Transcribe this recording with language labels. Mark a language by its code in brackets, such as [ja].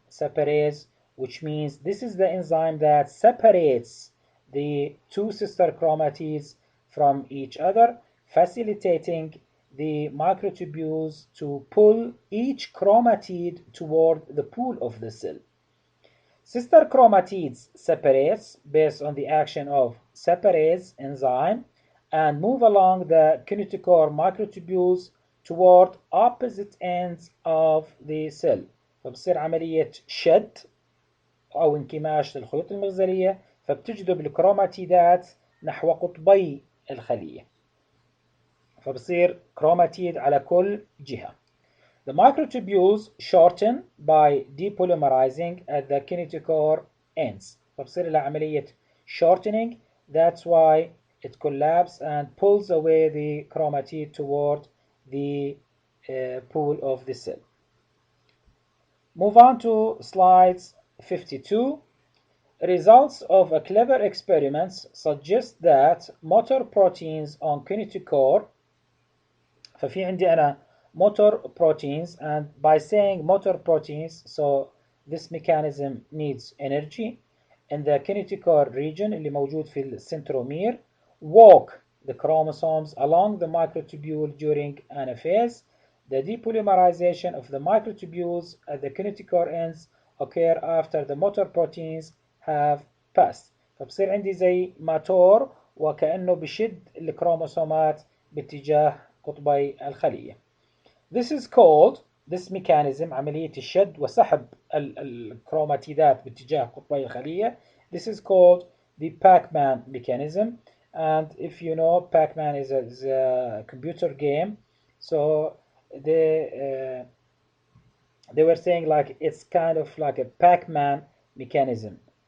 [en] Separase, which means this is the enzyme that separates the two sister chromatids from each other, facilitating the microtubules to pull each chromatid toward the pool of the cell. Sister chromatids separates based on the action of separase enzyme and move along the kinetochore microtubules toward opposite ends of the cell. [ar] فبصير عملية شد أو انكماش للخيوط المغزلية فبتجذب الكروماتيدات نحو قطبي الخلية. فبصير كروماتيد على كل جهة. [en] The microtubules shorten by depolymerizing at the kinetochore ends. [ar] فبصير لها عملية [en] shortening, that's why it collapses and pulls away the chromatid toward the pool of the cell. Move on to slides 52. Results of a clever experiments suggest that motor proteins on kinetochore, [ar] ففي عندي أنا [en] motor proteins, and by saying motor proteins, so this mechanism needs energy in the kinetochore region [ar] اللي موجود في السنترومير, [en] walk the chromosomes along the microtubule during anaphase. The depolymerization of the microtubules at the kinetochore ends occur after the motor proteins have passed. [ar] فبصير عندي زي ماتور وكأنه بشد الكروموسومات باتجاه قطبي الخلية. [en] This is called, this mechanism, [ar] عملية الشد وسحب الكروماتيدات باتجاه قطبي الخلية, [en] this is called the Pac-Man mechanism. And if you know, Pac-Man is a computer game, so they were saying like it's kind of like a Pac-Man mechanism.